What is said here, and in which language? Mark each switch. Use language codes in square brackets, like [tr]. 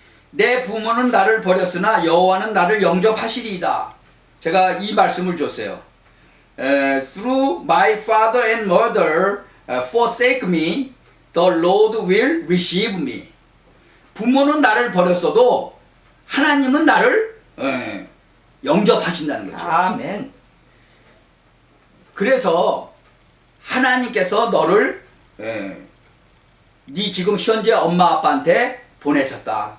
[ko] 내 부모는 나를 버렸으나 여호와는 나를 영접하시리이다. 제가 이 말씀을 줬어요. [en] Through my father and mother forsake me, the Lord will receive me. [ko] 부모는 나를 버렸어도 하나님은 나를 영접하신다는 거죠. 아멘. 그래서 하나님께서 너를 네 지금 현재 엄마 아빠한테 보내셨다.